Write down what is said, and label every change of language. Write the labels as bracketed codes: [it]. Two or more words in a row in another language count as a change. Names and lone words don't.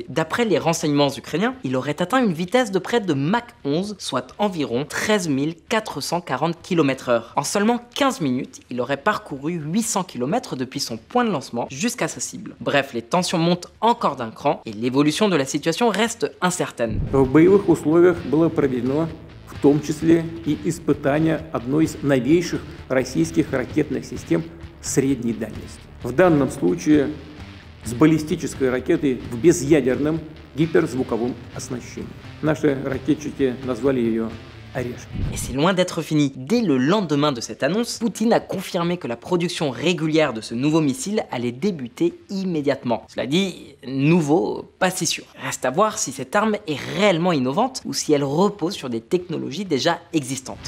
[fr] D'après les renseignements ukrainiens, il aurait atteint une vitesse de près de Mach 11, soit environ 13 440 km/h. En seulement 15 minutes, il aurait parcouru 800 km depuis son point de lancement jusqu'à sa cible. Bref, les tensions montent encore d'un cran et l'évolution de la situation reste incertaine. [ru] В том числе и испытания одной из новейших российских ракетных систем средней дальности. В данном случае с баллистической ракетой в безъядерном гиперзвуковом оснащении. Наши ракетчики назвали ее «Орешник». [fr] Et c'est loin d'être fini. Dès le lendemain de cette annonce, Poutine a confirmé que la production régulière de ce nouveau missile allait débuter immédiatement. Cela dit, nouveau, pas si sûr. Reste à voir si cette arme est réellement innovante ou si elle repose sur des technologies déjà existantes.